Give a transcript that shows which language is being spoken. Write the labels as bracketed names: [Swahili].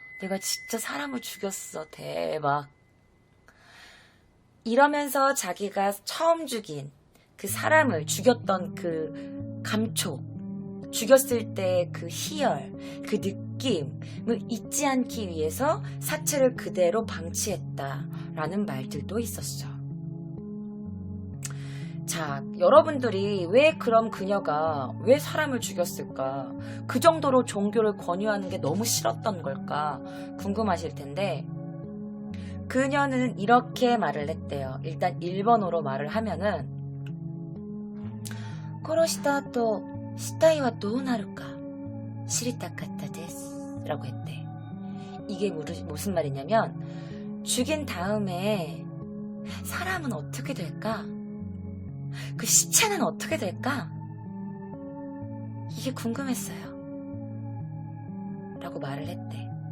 [Korean] 내가 진짜 사람을 죽였어. 대박. 이러면서 자기가 처음 죽인 그 사람을 죽였던 그 감촉, 죽였을 때 그 희열, 그 느낌을 잊지 않기 위해서 사체를 그대로 방치했다라는 말들도 있었어. 자, 여러분들이 왜 그럼 그녀가 왜 사람을 죽였을까? 그 정도로 종교를 권유하는 게 너무 싫었던 걸까? 궁금하실 텐데 그녀는 이렇게 말을 했대요. 일단 일본어로 말을 하면은 [Japanese] 殺した後死体はどうなるか知りたかったです [Korean] 라고 했대. 이게 무슨 말이냐면 죽인 다음에 사람은 어떻게 될까? 그 시체는 어떻게 될까? 이게 궁금했어요. 라고 말을 했대.